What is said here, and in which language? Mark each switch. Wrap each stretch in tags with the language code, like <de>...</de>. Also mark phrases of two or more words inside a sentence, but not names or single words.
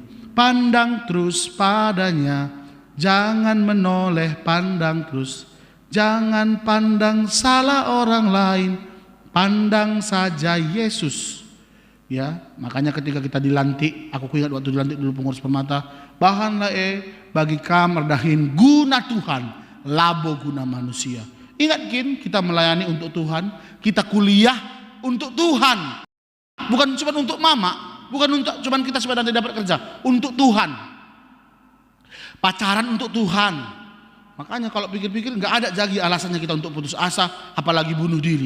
<id>Pandang terus padanya, jangan menoleh, pandang terus. Jangan pandang salah orang lain, pandang saja Yesus. Ya, makanya ketika kita dilantik, aku ingat waktu dilantik dulu pengurus permata,</id> <btx>bahanlah bagi kamar dahin guna Tuhan, labo guna manusia.</btx> <id>Ingat kita melayani untuk Tuhan, kita kuliah untuk Tuhan. Bukan cuma untuk mama, bukan untuk cuman kita supaya nanti dapat kerja, untuk Tuhan. Pacaran untuk Tuhan. Makanya kalau pikir-pikir nggak ada lagi alasannya kita untuk putus asa, apalagi bunuh diri.</id>